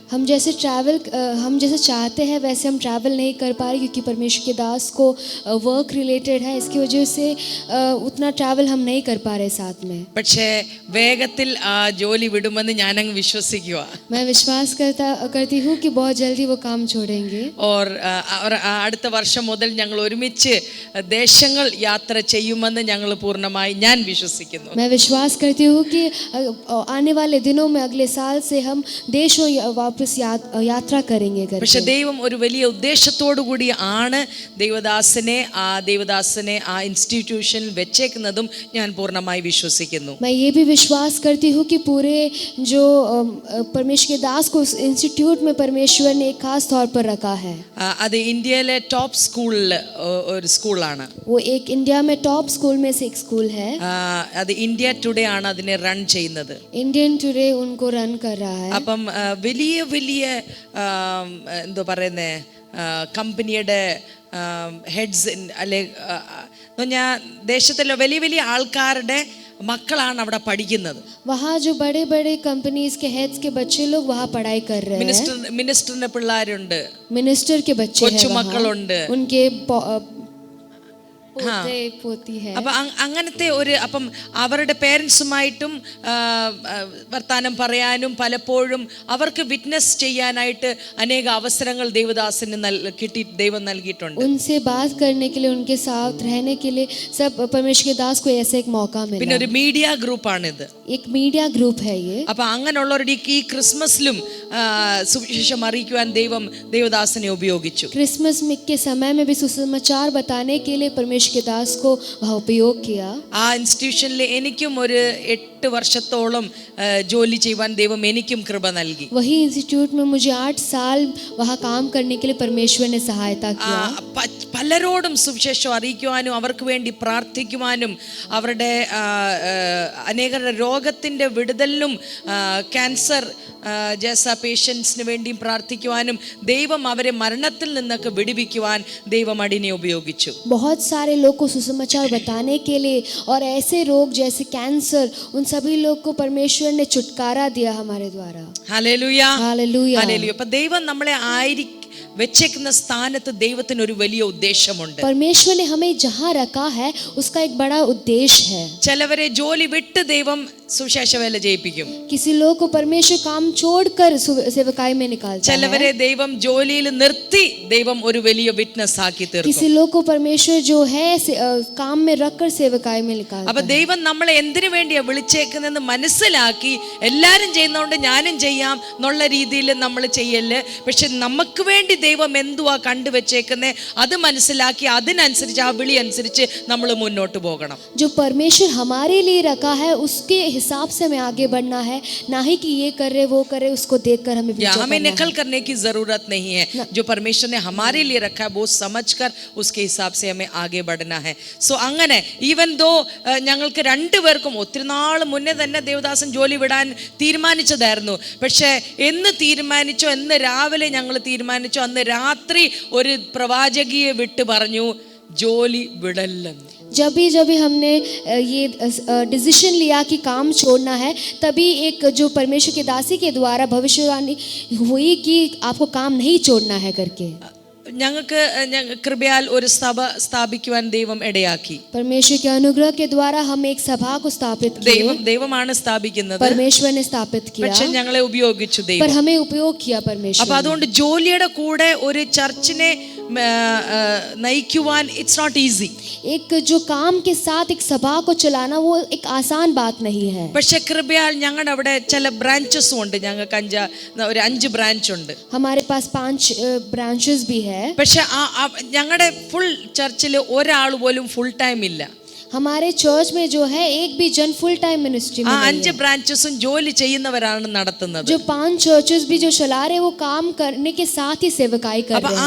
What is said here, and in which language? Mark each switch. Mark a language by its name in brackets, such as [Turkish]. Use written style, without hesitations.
[Hindi] हम जैसे चाहते हैं वैसे हम ट्रैवल नहीं कर पा रहे क्योंकि परमेश्वर के दास को वर्क रिलेटेड है. इसकी वजह से उतना ट्रैवल हम नहीं कर पा रहे साथ में. [Malayalam] പക്ഷേ വേഗത്തിൽ ആ ജോലി വിടുമെന്ന് ഞാനങ്ങ് വിശ്വസിക്കുക. [Hindi] मैं विश्वास करती हूँ कि बहुत जल्दी वो काम छोड़ेंगे. और [Malayalam] അടുത്ത വർഷം മുതൽ ഞങ്ങൾ ഒരുമിച്ച് ദേശങ്ങൾ യാത്ര ചെയ്യുമെന്ന് ഞങ്ങൾ പൂർണ്ണമായി ഞാൻ വിശ്വസിക്കുന്നു. [Hindi] मैं विश्वास करती हूँ कि आने वाले दिनों में अगले साल से हम देशों वापस यात्रा करेंगे करके. [Malayalam] പക്ഷെ ദൈവം ഒരു വലിയ ഉദ്ദേശത്തോടു കൂടി ആണ് ദേവദാസനെ ആ ഇൻസ്റ്റിറ്റ്യൂഷനിൽ വെച്ചേക്കുന്നതും ഞാൻ പൂർണ്ണമായി വിശ്വസിക്കുന്നു. [Hindi] मैं ये भी विश्वास करती हूँ हूँ कि पूरे जो परमेश्वर के दास को उस इंस्टीट्यूट में परमेश्वर ने एक खास तौर पर रखा है. [Malayalam] അത് ഇന്ത്യയിലെ ടോപ്പ് സ്കൂളിൽ ഒരു സ്കൂളാണ്. [Hindi] वो एक इंडिया में टॉप स्कूल में से एक स्कूल है. [Malayalam] അത് ഇന്ത്യ ടുഡേ ആണ് അതിനെ റൺ ചെയ്യുന്നത്. [Hindi] इंडियन टुडे उनको रन कर रहा है. [Malayalam] അപ്പം വലിയ വലിയ എന്തോ പറയുന്നേ കമ്പനിയുടെ ഹെഡ്സ് അല്ലെ ഞാൻ ദേശത്തിലെ വലിയ വലിയ ആൾക്കാരുടെ മക്കളാണ് അവിടെ പഠിക്കുന്നത്. [Hindi] वहाँ जो बड़े बड़े कंपनीज के हेड्स के बच्चे लोग वहाँ पढ़ाई कर रहे हैं. [Malayalam] മിനിസ്റ്ററിന്റെ പിള്ളേരുണ്ട്, [Hindi] मिनिस्टर के बच्चे हैं [Malayalam] കൊച്ചുമക്കളുണ്ട്. [Hindi] वहाँ. उनके पोते पोती है. [Malayalam] അപ്പം അങ്ങനത്തെ അപ്പം അവരുടെ പേരൻസുമായിട്ടും വർത്താനം പറയാനും പലപ്പോഴും അവർക്ക് വിറ്റ്നസ് ചെയ്യാനായിട്ട് അനേക അവസരങ്ങൾ ദൈവദാസന് ദൈവം നൽകിയിട്ടുണ്ട്. [Hindi] उनसे बात करने के लिए, उनके साथ रहने के लिए सब परमेश्वर के दास को ऐसे एक मौका मिला. [Malayalam] പിന്നെ ഒരു മീഡിയ ഗ്രൂപ്പാണിത്. [Hindi] एक मीडिया ग्रुप है ये. [Malayalam] അപ്പം അങ്ങനെയുള്ളവരുടെ ഈ ക്രിസ്മസിലും സുവിശേഷം അറിയിക്കുവാൻ ദൈവദാസനെ ഉപയോഗിച്ചു. [Hindi] क्रिसमस के समय में भी सुसमाचार बताने के लिए परमेश्वर के दास को वहाँ उपयोग किया. [Malayalam] ആ ഇൻസ്റ്റിറ്റ്യൂഷനിൽ എനിക്കും ഒരു 8 വർഷത്തോളം ജോലി ചെയ്യുവാൻ ദൈവം എനിക്കും കൃപ നൽകി. [Hindi] वही इंस्टीट्यूट में मुझे 8 साल वहाँ काम करने के लिए परमेश्वर ने सहायता किया. [Malayalam] പലരോടും സുവിശേഷം അറിയിക്കുവാനും അവർക്ക് വേണ്ടി പ്രാർത്ഥിക്കുവാനും അവരുടെ അനേകരുടെ രോഗത്തിൻ്റെ വിടുതലിനും ക്യാൻസർ ജേസ പേഷ്യൻസിന് വേണ്ടിയും പ്രാർത്ഥിക്കുവാനും ദൈവം അവരെ മരണത്തിൽ നിന്നൊക്കെ വിടുവിക്കുവാൻ ദൈവം അടിനെ ഉപയോഗിച്ചു. [Hindi] बहुत सारे लोग को सुसमाचार बताने के लिए और ऐसे रोग जैसे कैंसर, उन सभी लोग को परमेश्वर ने छुटकारा दिया हमारे द्वारा. [Malayalam] Hallelujah [Hindi] hallelujah. [Malayalam] ഹല്ലേലൂയ. അപ്പോൾ ദൈവം നമ്മളെ വെച്ചേക്കുന്ന സ്ഥാനത്ത് ദൈവത്തിന് ഒരു വലിയ ഉദ്ദേശമുണ്ട്. [Hindi] परमेश्वर ने हमें जहाँ रखा है उसका एक बड़ा उद्देश्य है. [Malayalam] ചിലവരെ ജോലി വിട്ട് ദൈവം സുവിശേഷ വേല ചെയ്യിപ്പിക്കും. [Hindi] किसी लोग को परमेश्वर काम छोड़कर सेवकाई में निकालता है. [Malayalam] ചിലവരെ ദൈവം ജോലിയിൽ നിർത്തി ദൈവം ഒരു വലിയ വിറ്റ്നസ് ആക്കി തീർക്കും. [Hindi] किसी लोग को परमेश्वर जो है काम में रखकर सेवकाई में निकालता है. [Malayalam] അപ്പൊ ദൈവം നമ്മളെ എന്തിനു വേണ്ടിയാ വിളിച്ചേക്കുന്നതെന്ന് മനസ്സിലാക്കി എല്ലാരും ചെയ്യുന്നതുകൊണ്ട് ഞാനും ചെയ്യാം എന്നുള്ള രീതിയിൽ നമ്മൾ ചെയ്യല്. പക്ഷെ നമുക്ക് വേണ്ടി ദൈവം എന്തുവാ കണ്ടുവച്ചേക്കുന്നേ അത് മനസ്സിലാക്കി അതിനനുസരിച്ച് ആ വിളി അനുസരിച്ച് നമ്മൾ മുന്നോട്ട് പോകണം. [Hindi] जो परमेश्वर हमारे लिए रखा है उसके हिसाब से हमें आगे बढ़ना है, ना ही कि ये कर रहे वो करे उसको देखकर हमें हमें नकल करने की जरूरत नहीं है. जो परमेश्वर ने हमारे लिए रखा है वो समझकर उसके हिसाब से हमें आगे बढ़ना है. [Malayalam] സോ അങ്ങനെ [English] even though [Malayalam] ഞങ്ങൾക്ക് രണ്ടുപേർക്കും ഒത്തിരി നാൾ മുന്നേ തന്നെ ദേവദാസൻ ജോലി വിടാൻ തീരുമാനിച്ചതായിരുന്നു. പക്ഷേ എന്ന് തീരുമാനിച്ചോ, എന്ന് രാവിലെ ഞങ്ങൾ തീരുമാനിച്ചോ, അന്ന് രാത്രി ഒരു പ്രവാചകിയെ വിട്ട് പറഞ്ഞു ജോലി വിടല്ലെന്ന്. [Hindi] जब भी हमने ये डिसीजन लिया कि काम छोड़ना है, तभी एक जो परमेश्वर के दासी के द्वारा भविष्यवाणी हुई कि आपको काम नहीं छोड़ना है करके. [Malayalam] ഞങ്ങൾക്ക് കൃപയാൽ ഒരു സഭ സ്ഥാപിക്കുവാൻ ദൈവം ഇടയാക്കി. [Hindi] परमेश्वर के अनुग्रह के द्वारा हम एक सभा को स्थापित किए. [Malayalam] ദൈവമാണ് സ്ഥാപിക്കുന്നത്. [Hindi] परमेश्वर ने स्थापित किया. [Malayalam] പക്ഷെ ഞങ്ങളെ ഉപയോഗിച്ചു ദൈവം. [Hindi] पर हमें उपयोग किया परमेश्वर. [Malayalam] അപ്പോൾ അതുകൊണ്ട് ജോലിയുടെ കൂടെ ഒരു ചർച്ചിനെ നയിക്കുവാൻ [English] It's not easy. [Hindi] एक जो काम के साथ एक सभा को चलाना वो एक आसान बात नहीं है. [Malayalam] പക്ഷെ കൃപയാൽ ഞങ്ങളുടെ അവിടെ ചില ബ്രാഞ്ചസും ഉണ്ട്. ഞങ്ങൾക്ക് 5 ബ്രാഞ്ച് ഉണ്ട്. [Hindi] हमारे पास 5 ब्रांचेस भी है. [Malayalam] പക്ഷെ ഞങ്ങളുടെ ഫുൾ ചർച്ചിൽ ഒരാൾ പോലും ഫുൾ ടൈം ഇല്ല. [Hindi] हमारे चर्च में जो है एक भी जन फुल टाइम मिनिस्ट्री में नहीं है. [Malayalam] 5 ബ്രാഞ്ചസും ജോലി ചെയ്യുന്നവരാണ് നടത്തുന്നത്. [Hindi] जो 5 चर्चेस भी जो चला रहे वो काम करने के साथ ही सेवकाई कर रहे हैं.